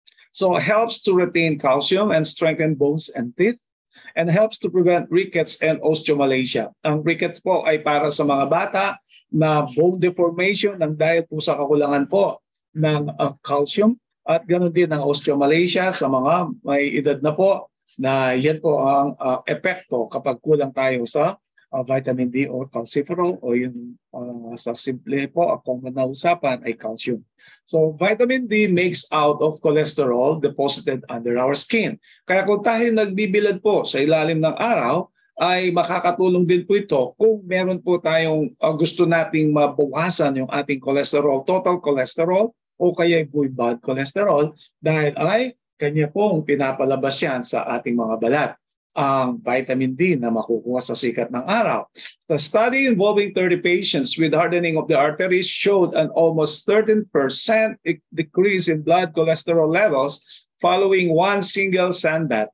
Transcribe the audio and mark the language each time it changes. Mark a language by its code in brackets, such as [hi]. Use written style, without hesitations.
[en] So it helps to retain calcium and strengthen bones and teeth and helps to prevent rickets and osteomalacia. [tl] Ang rickets po ay para sa mga bata na bone deformation ng dahil po sa kakulangan po ng calcium at ganoon din ang osteomalacia sa mga may edad na po na yan po ang epekto kapag kulang tayo sa vitamin D or calciferol o yung sa simple po, ang common na usapan ay calcium. [en] So vitamin D makes out of cholesterol deposited under our skin. [tl] Kaya kung tayo nagbibilad po sa ilalim ng araw, ay makakatulong din po ito kung meron po tayong gusto nating mabawasan yung ating cholesterol, total cholesterol o kaya yung bad cholesterol dahil ay kanya pong pinapalabas yan sa ating mga balat. ang vitamin D na makukuha sa sikat ng araw. [en] The study involving 30 patients with hardening of the arteries showed an almost 13% decrease in blood cholesterol levels following one single sunbath.